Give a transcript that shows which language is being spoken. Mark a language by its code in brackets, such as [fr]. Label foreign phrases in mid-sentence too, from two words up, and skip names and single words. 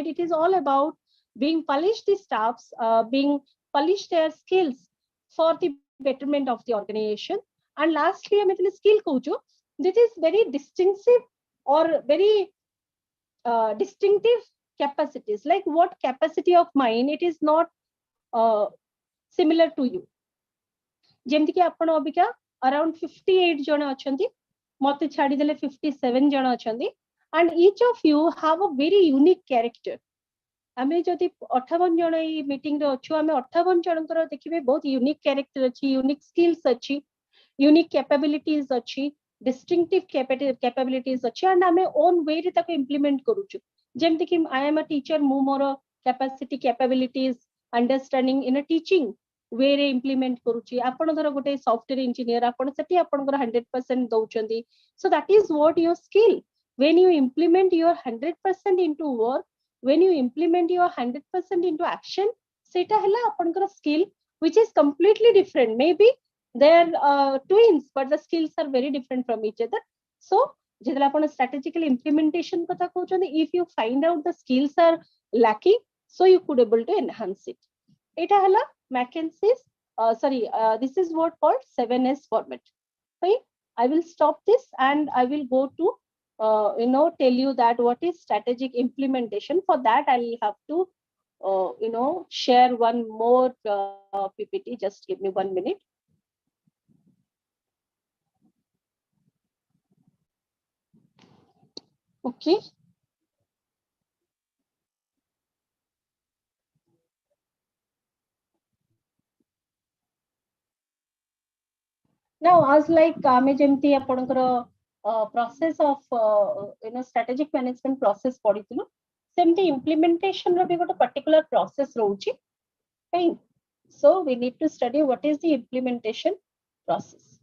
[en] It is all about being polished the staffs, being polish their skills for the betterment of the organization. And lastly, I skill coach. This is very distinctive or very distinctive capacities. Like what capacity of mine, it is not similar to you. [or] ଯେମିତି କି ଆପଣ ଅବିକା around 58 ଜଣ ଅଛନ୍ତି, ମତେ ଛାଡିଦେଲେ 57 ଜଣ ଅଛନ୍ତି, [en] and each of you have a very unique character. [or] ଆମେ ଯଦି 58 ଜଣ ଏଇ ମିଟିଂ ରେ ଅଛୁ, ଆମେ 58 ଜଣଙ୍କର ଦେଖିବେ ବହୁତ [en] unique character [or] ଅଛି, [en] unique skills [or] ଅଛି, [en] unique capabilities [or] ଅଛି, [en] distinctive capabilities [or] ଅଛି, and ଆମେ [en] own way [or] ରେ ତାକୁ implement କରୁଛୁ. ଯେମିତି କି [en] I am a teacher, [or] ମୁଁ ମୋର [en] capacity capabilities understanding in a teaching way [or] ରେ implement କରୁଛି. ଆପଣ ଧର ଗୋଟେ [en] software engineer, [or] ଆପଣ ସେଠି ଆପଣଙ୍କର 100% ଦଉଛନ୍ତି. [en] So that is what your skill. When you implement your 100% into work, when you implement your 100% into action, [or] ସେଟା ହେଲା ଆପଣଙ୍କର [en] skill, which is completely different. Maybe they're twins, but the skills are very different from each other. [or] So ଯେତେବେଳେ ଆପଣ [en] strategical implementation [or] କଥା କହୁଛନ୍ତି, [en] if you find out the skills are lacking, so you could able to enhance it. [or] ଏଇଟା ହେଲା [en] McKinsey's this is what called 7S format. Right? I will stop this and I will go to tell you that what is strategic implementation. For that I'll have to share one more PPT. Just give me 1 minute. Okay. Now, as like [or] ଆମେ ଯେମିତି ଆପଣଙ୍କର [en] process of strategic management process [or] ପଢିଥିଲୁ, ସେମିତି [en] implementation [or] ର ବି ଗୋଟେ [en] particular process ରହୁଛି. Right? So we need to study what is the implementation process.